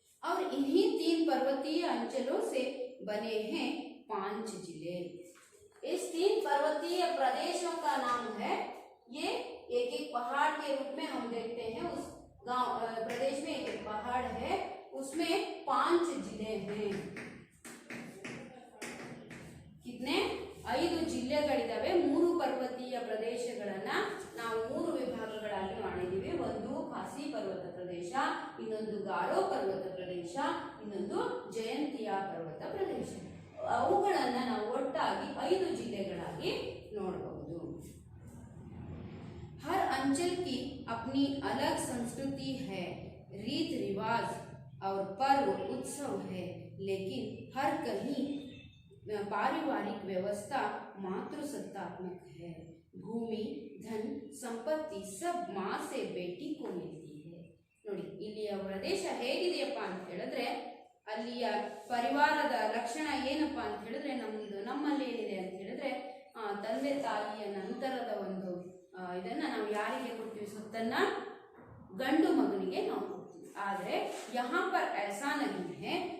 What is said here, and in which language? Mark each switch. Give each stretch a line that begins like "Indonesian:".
Hindi: और इन्हीं 3 पर्वतीय अंचलों से बने हैं 5 जिले। इस 3 पर्वतीय प्रदेशों का नाम है, ये एक एक पहाड़ के रूप में हम देखते हैं। उस गांव प्रदेश में एक एक पहाड़ है, उसमें 5 जिले हैं।
Kannada: कितने? 5 ಜಿಲ್ಲೆಗಳಿದಾವೆ। 3 ಪರ್ವತೀಯ ಪ್ರದೇಶಗಳನ್ನ ನಾವು 3 ವಿಭಾಗಗಳಾಗಿ ಮಾಡಿದ್ದೀವಿ। ಒಂದು ಖಾಸಿ ಪರ್ವತ ಪ್ರದೇಶ, ಇನ್ನೊಂದು ಗಾರೋ ಪರ್ವತ ಪ್ರದೇಶ, ಇನ್ನೊಂದು ಜಯಂತಿಯಾ ಪರ್ವತ ಪ್ರದೇಶ। ಅವುಗಳನ್ನ ನಾವು ಒಟ್ಟಾಗಿ 5 ಜಿಲ್ಲೆಗಳಾಗಿ ನೋಡಬಹುದು।
Hindi: हर अंचल की अपनी अलग संस्कृति है, रीत रिवाज और पर्व उत्सव है, लेकिन हर कहीं पारिवारिक व्यवस्था मातृसत्तात्मक है। भूमि, धन, संपत्ति सब माँ से बेटी को मिलती है।
Kannada: ನೋಡಿ, ಇಲ್ಲಿಯ ಪ್ರದೇಶ ಹೇಗಿದೆಯಪ್ಪ ಅಂತ ಹೇಳಿದ್ರೆ, ಅಲ್ಲಿಯ ಪರಿವಾರದ ಲಕ್ಷಣ ಏನಪ್ಪಾ ಅಂತ ಹೇಳಿದ್ರೆ, ನಮ್ಮಲ್ಲಿ ಏನಿದೆ ಅಂತ ಹೇಳಿದ್ರೆ, ತಂದೆ ತಾಯಿಯ ನಂತರದ ಒಂದು ಇದನ್ನ ನಾವು ಯಾರಿಗೆ ಕೊಡ್ತೀವಿ? ಸ್ವತ್ತನ್ನ ಗಂಡು ಮಗನಿಗೆ ನಾವು ಕೊಡ್ತೀವಿ।
Hindi: ಆದರೆ यहाँ पर ऐसा नहीं है।